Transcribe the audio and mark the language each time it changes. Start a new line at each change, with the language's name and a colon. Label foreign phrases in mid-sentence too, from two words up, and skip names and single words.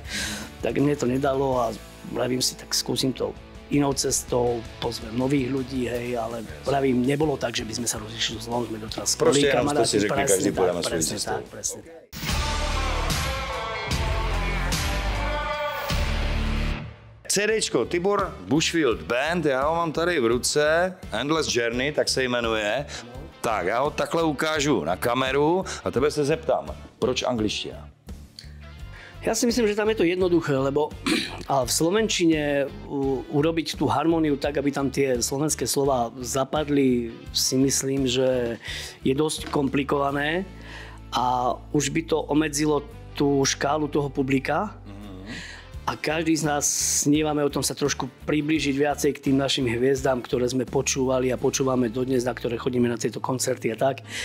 Slovak: Tak mne to nedalo a vravím si, tak skúsim to inou cestou, pozvem nových ľudí, hej, ale pravím, nebolo tak, že by sme sa rozišli zlom, sme doteraz skvelí kamaráti, presne tak.
Czech: CDčko Tibor Bushfield Band, já ho mám tady v ruce, Endless Journey, tak se jmenuje. Tak, já ho takhle ukážu na kameru a tebe se zeptám, proč angličtina?
Slovak: Ja si myslím, že tam je to jednoduché, lebo v slovenčine urobiť tú harmóniu tak, aby tam tie slovenské slova zapadli, si myslím, že je dosť komplikované a už by to obmedzilo tú škálu toho publika. A každý z nás snívame o tom sa trošku priblížiť viacej k tým našim hviezdám, ktoré sme počúvali a počúvame dodnes, na ktoré chodíme na tieto koncerty a tak.